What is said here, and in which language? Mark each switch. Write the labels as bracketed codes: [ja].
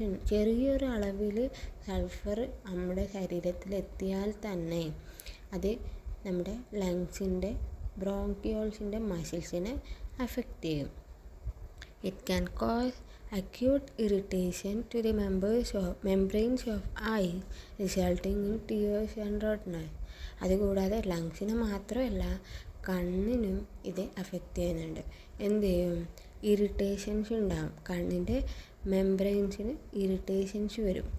[ml] ചെറിയൊരു അളവിൽ സൾഫർ നമ്മുടെ ശരീരത്തിലെത്തിയാൽ തന്നെ അത് നമ്മുടെ ലങ്സിൻ്റെ ബ്രോങ്കിയോൾസിൻ്റെ മസിൽസിനെ അഫക്റ്റ് ചെയ്യും. [en] It can cause acute irritation to the membranes of eyes, resulting in tears and redness. [ml] അതുകൂടാതെ ലങ്സിന് മാത്രമല്ല കണ്ണിനും ഇത് അഫക്റ്റ് ചെയ്യുന്നുണ്ട്. എന്ത് ചെയ്യും? ഇറിറ്റേഷൻസ് ഉണ്ടാകും. കണ്ണിൻ്റെ മെംബ്രെയിൻസിന് ഇറിറ്റേഷൻസ് വരും.